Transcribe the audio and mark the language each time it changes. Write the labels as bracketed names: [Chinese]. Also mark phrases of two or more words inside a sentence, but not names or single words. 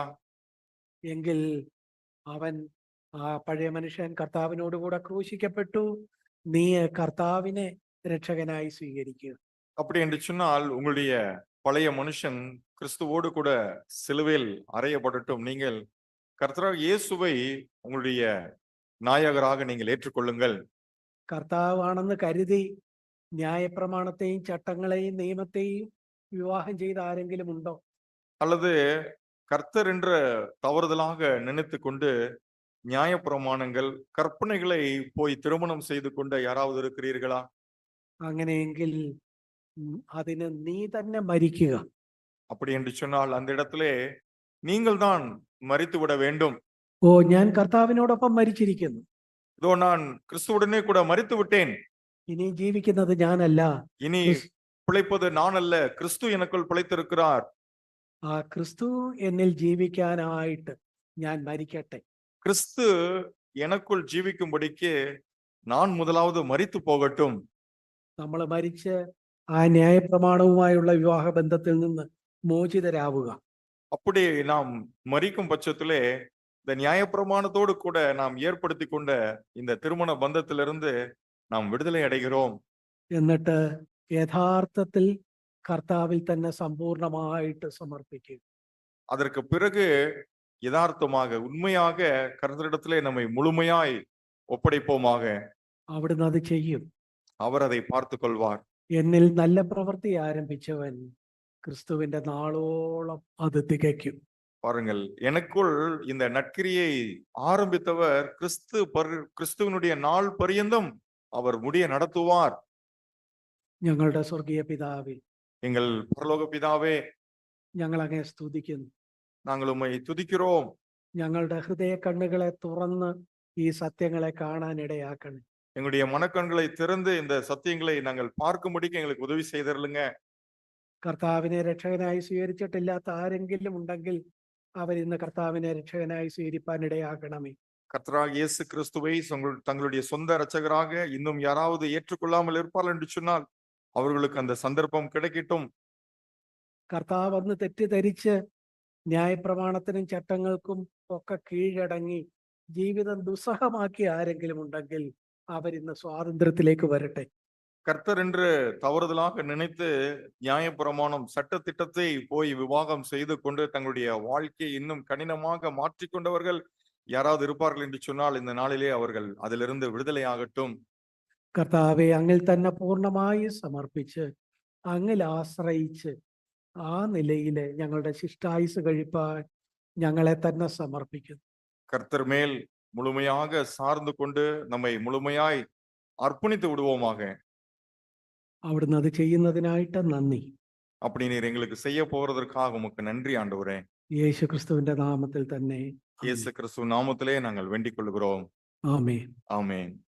[Malayalam] എങ്കിൽ അവൻ, ആ പഴയ മനുഷ്യൻ കർത്താവിനോടുകൂടെ ക്രൂശിക്കപ്പെട്ടു. നീ കർത്താവിനെ രക്ഷകനായി സ്വീകരിക്കുക. [Tamil] அப்படி என்று சொன்னால் உங்களுடைய பழைய மனுஷன் கிறிஸ்துவோடு கூட சிலுவையில் அறையப்படட்டும். நீங்கள் கர்த்தராகிய இயேசுவை உங்களுடைய நாயகராக நீங்கள் ஏற்றுக்கொள்ளுங்கள். [Malayalam] കർത്താവാണെന്ന് കരുതി ന്യായപ്രമാണത്തെയും ചട്ടങ്ങളെയും നിയമത്തെയും വിവാഹം ചെയ്ത ആരെങ്കിലും ഉണ്ടോ? [Tamil] அல்லது கர்த்தர் என்ற தவறுதலாக நினைத்து கொண்டு நியாயப்பிரமாணங்கள், கற்பனைகளை போய் திருமணம் செய்து கொண்ட யாராவது இருக்கிறீர்களா? [Malayalam] അങ്ങനെയെങ്കിൽ അതിന് നീ തന്നെ മരിക്കുക. [Tamil] அப்படி என்று சொன்னால் அந்த இடத்திலே நீங்கள் தான் மரித்து விட வேண்டும். [Malayalam] ഓ, ഞാൻ കർത്താവിനോടൊപ്പം മരിച്ചിരിക്കുന്നു. [Tamil] இதோ நான் கிறிஸ்துவுடனே கூட மரித்து விட்டேன். [Malayalam] ഇനി ജീവിക്കുന്നത് ഞാനല്ല, [Tamil] இனி பிழைப்பது நான் அல்ல, கிறிஸ்து எனக்குள் பிழைத்திருக்கிறார். [Malayalam] ആ ക്രിസ്തു എന്നിൽ ജീവിക്കാനായിട്ട് ഞാൻ മരിക്കട്ടെ. [Tamil] கிறிஸ்து எனக்குள் ஜீவிக்கும்படிக்கு நான் முதலாவது மரித்து போகட்டும். [Malayalam] നമ്മൾ മരിച്ച് ആ ന്യായപ്രമാണവുമായുള്ള വിവാഹ ബന്ധത്തിൽ നിന്ന് മോചിതരാവുക. [Tamil] அப்படி நாம் மரிக்கும் பட்சத்திலே இந்த நியாயப்பிரமாணத்தோடு கூட நாம் ஏற்படுத்தி கொண்ட இந்த திருமண பந்தத்திலிருந்து நாம் விடுதலை அடைகிறோம். [Malayalam] എന്നിട്ട് യഥാർത്ഥത്തിൽ കർത്താവിൽ തന്നെ സമ്പൂർണമായിട്ട് സമർപ്പിക്കുക. [Tamil] அதற்கு பிறகு யதார்த்தமாக உண்மையாக கர்த்தரிடத்திலே நம்மை முழுமையாய் ஒப்படைப்போமாக. [Malayalam] അവിടുന്ന് അത് ചെയ്യും. [Tamil] அவர் அதை பார்த்து கொள்வார். [Malayalam] എന്നിൽ നല്ല പ്രവൃത്തി ആരംഭിച്ചവൻ ക്രിസ്തുവിന്റെ നാളോളം അത് തികയ്ക്കും. [Tamil] பாருங்கள், எனக்குள் இந்த நற்கிரியை ஆரம்பித்தவர் கிறிஸ்துவனுடைய நாள் பரியந்தம் அவர் முடிய நடத்துவார். [Malayalam] ഞങ്ങളുടെ സ്വർഗീയ പിതാവേ, [Tamil] எங்கள் பரலோக பிதாவே, [Malayalam] ഞങ്ങൾ അങ്ങയെ സ്തുതിക്കുന്നു. [Tamil] நாங்கள் உம்மை துதிக்கிறோம். [Malayalam] ഞങ്ങളുടെ ഹൃദയ കണ്ണുകളെ തുറന്ന് ഈ സത്യങ്ങളെ കാണാൻ ഇടയാക്കണം. [Tamil] எங்களுடைய மனக்கண்களை திறந்து இந்த சத்தியங்களை நாங்கள் பார்க்கும்படிக்கு எங்களுக்கு உதவி செய்தருளுங்க. [Malayalam] കർത്താവിനെ രക്ഷകനായി സ്വീകരിച്ചിട്ടില്ലാത്ത ആരെങ്കിലും ഉണ്ടെങ്കിൽ അവരിന്ന് കർത്താവിനെ രക്ഷകനായി സ്വീകരിപ്പാൻ ഇടയാക്കണമേ. [Tamil] கர்த்தராகிய இயேசு கிறிஸ்துவை தங்களுடைய சொந்த இரட்சகராக இன்னும் யாராவது ஏற்றுக்கொள்ளாமல் இருப்பார்கள் என்று சொன்னால் அவர்களுக்கு அந்த சந்தர்ப்பம் கிடைக்கட்டும். [Malayalam] കർത്താവ് അന്ന് തെറ്റിദ്ധരിച്ച് ന്യായപ്രമാണത്തിനും ചട്ടങ്ങൾക്കും ഒക്കെ കീഴടങ്ങി ജീവിതം ദുസ്സഹമാക്കിയ ആരെങ്കിലും ഉണ്ടെങ്കിൽ അവരിന്ന് സ്വാതന്ത്ര്യത്തിലേക്ക് വരട്ടെ. [Tamil] கர்த்தர் என்று தவறுதலாக நினைத்து நியாயப்பிரமாணம் சட்ட திட்டத்தை போய் விவாகம் செய்து கொண்டு தங்களுடைய வாழ்க்கையை இன்னும் கடினமாக மாற்றிக்கொண்டவர்கள் யாராவது இருப்பார்கள் என்று சொன்னால் இந்த நாளிலே அவர்கள் அதிலிருந்து விடுதலை ஆகட்டும். [Malayalam] കർത്താവെ, അങ്ങിൽ തന്നെ പൂർണ്ണമായി സമർപ്പിച്ച് അങ്ങിൽ ആശ്രയിച്ച് ആ നിലയില് ഞങ്ങളുടെ ശിഷ്ടായുസ് കഴിപ്പാൻ ഞങ്ങളെ തന്നെ സമർപ്പിക്കുന്നു. [Tamil] கர்த்தர் மேல் முழுமையாக சார்ந்து கொண்டு நம்மை முழுமையாய் அர்ப்பணித்து விடுவோமாக. [Malayalam] അവിടുന്ന് അത് ചെയ്യുന്നതിനായിട്ട് നന്ദി. [Tamil] அப்படி நீர் எங்களுக்கு செய்ய போறதற்காக உமக்கு நன்றி ஆண்டவரே. [Malayalam] യേശു ക്രിസ്തുവിന്റെ നാമത്തിൽ തന്നെ. [Tamil] இயேசு கிறிஸ்து நாமத்திலே நாங்கள் வேண்டிக் கொள்கிறோம். [Malayalam] ആമേൻ. [Tamil] ஆமென்.